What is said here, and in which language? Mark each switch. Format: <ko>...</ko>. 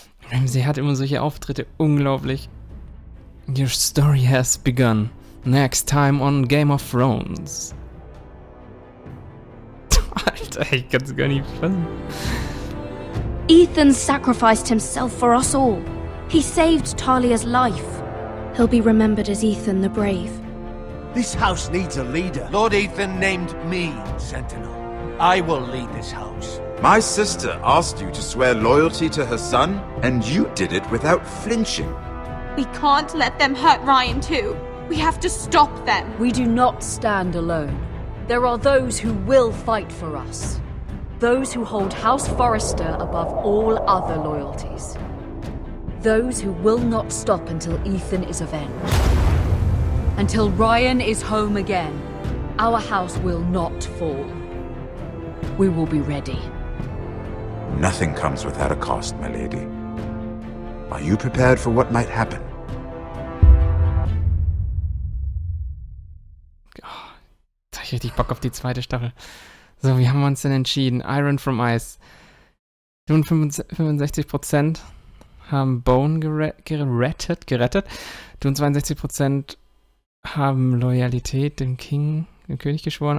<de>Ramsey hat immer solche Auftritte, unglaublich.</de> <en>Your story has begun. Next time on Game of Thrones.</en> <de>Alter, ich kann's gar nicht fassen.</de> <en>Ethan sacrificed himself for us all. He saved Talia's life. He'll be remembered as Ethan the Brave. This house needs a leader. Lord Ethan named me Sentinel. I will lead this house. My sister asked you to swear loyalty to her son, and you did it without flinching. We can't let them hurt Ryan too. We have to stop them. We do not stand alone. There are those who will fight for us. Those who hold House Forrester above all other loyalties. Those who will not stop until Ethan is avenged. Until Ryan is home again, our house will not fall. We will be ready. Nothing comes without a cost, my lady. Are you prepared for what might happen?</en> <de>Oh, jetzt hab ich richtig Bock auf die zweite Staffel. So, wie haben wir uns denn entschieden? Iron from Ice. 65% haben Bone gerettet. Du 62% haben Loyalität dem König geschworen.</de>